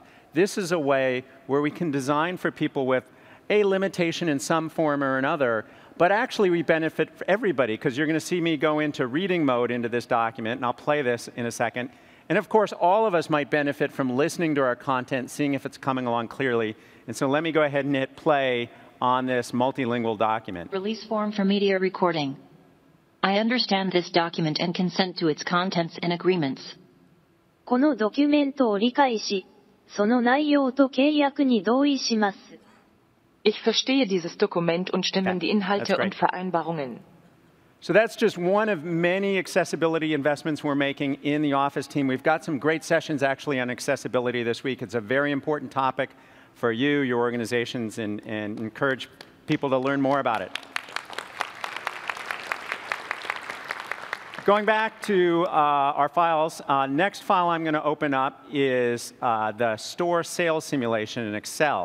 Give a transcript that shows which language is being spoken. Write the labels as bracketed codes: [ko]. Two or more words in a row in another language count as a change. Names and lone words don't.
[en] This is a way where we can design for people with a limitation in some form or another, but actually we benefit for everybody, because you're going to see me go into reading mode into this document, and I'll play this in a second. And of course, all of us might benefit from listening to our content, seeing if it's coming along clearly. And so let me go ahead and hit play on this multilingual document. Release form for media recording. I understand this document and consent to its contents and agreements. [ja] このドキュメントを理解し、その内容と契約に同意します。 [de] Ich verstehe dieses Dokument und stimme in die Inhalte und Vereinbarungen. [en] So that's just one of many accessibility investments we're making in the Office team. We've got some great sessions actually on accessibility this week. It's a very important topic for you, your organizations, and encourage people to learn more about it. Going back to our files, next file I'm going to open up is the store sales simulation in Excel.